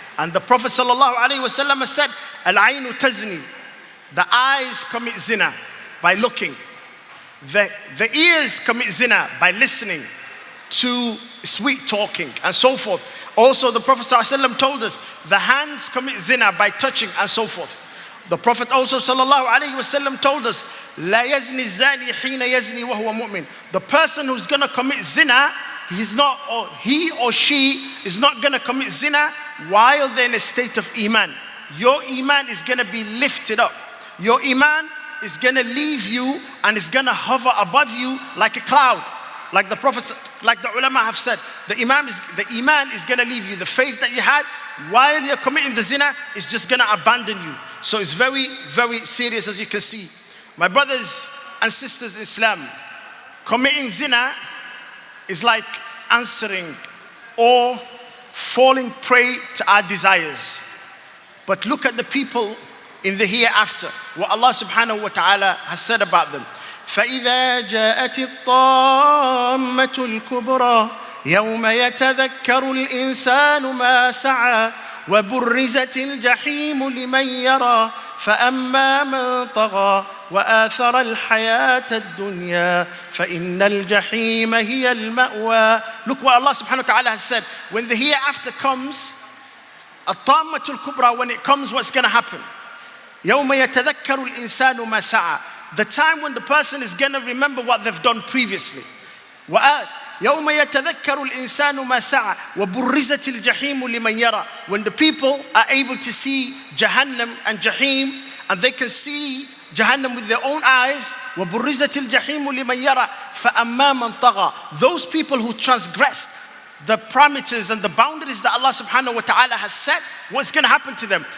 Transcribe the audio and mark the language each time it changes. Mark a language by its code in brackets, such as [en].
[en] And the Prophet sallallahu alayhi wa sallam has said, [ar] al-aynu tazni, [en] the eyes commit zina by looking. The ears commit zina by listening to sweet talking and so forth. Also, the Prophet ﷺ told us the hands commit zina by touching and so forth. The Prophet also ﷺ told us, [ar] لا يزني الزاني حين يزني وهو مؤمن. [en] The person who's going to commit zina, he or she is not going to commit zina while they're in a state of iman. Your iman is going to be lifted up. Your iman is going to leave you and is going to hover above you like a cloud. Like the Prophet, like the ulama have said, the iman is going to leave you. The faith that you had while you're committing the zina is just going to abandon you. So it's very, very serious, as you can see. My brothers and sisters in Islam, committing zina is like answering or falling prey to our desires. But look at the people in the hereafter, what Allah subhanahu wa ta'ala has said about them. [ar] فإذا جاءت الطامة الكبرى يوم يتذكر الإنسان ما سعى وبرزت الجحيم لمن يرى فأما من طغى وآثر الحياة الدنيا فإن الجحيم هي المأوى. [en] Look what Allah subhanahu wa ta'ala has said. When the hereafter comes, [ar] الطامة الكبرى, [en] when it comes, what's going to happen? [ar] يوم يتذكر الإنسان ما سعى. [en] The time when the person is going to remember what they've done previously. [ar] يوم يتذكر الإنسان ما سعى وبرزت الجحيم لمن يرى. [en] When the people are able to see Jahannam and Jahim, and they can see Jahannam with their own eyes, [ar] وبرزت الجحيم لمن يرى فأما من طغى. [en] Those people who transgressed the parameters and the boundaries that Allah subhanahu wa ta'ala has set, what's going to happen to them?